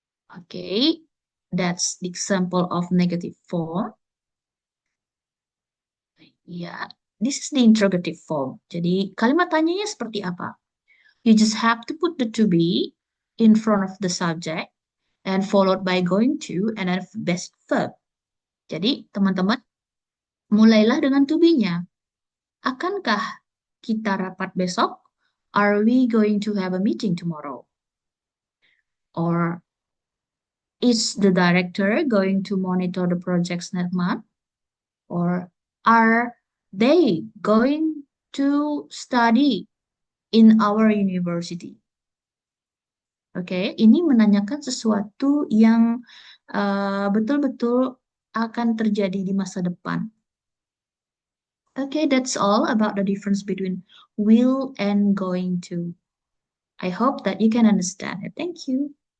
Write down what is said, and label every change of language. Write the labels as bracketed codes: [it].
[en] Okay, that's the example of negative form. [id] Ya, [en] this is the interrogative form. [id] Jadi, kalimat tanyanya seperti apa? [en] You just have to put the to be in front of the subject and followed by going to and then best verb. [id] Jadi, teman-teman, mulailah dengan to be-nya. Akankah kita rapat besok? [en] Are we going to have a meeting tomorrow? Or is the director going to monitor the projects next month? Or are they going to study in our university? [id] Oke, ini menanyakan sesuatu yang betul-betul akan terjadi di masa depan. [en] Okay, that's all about the difference between will and going to. I hope that you can understand it. Thank you.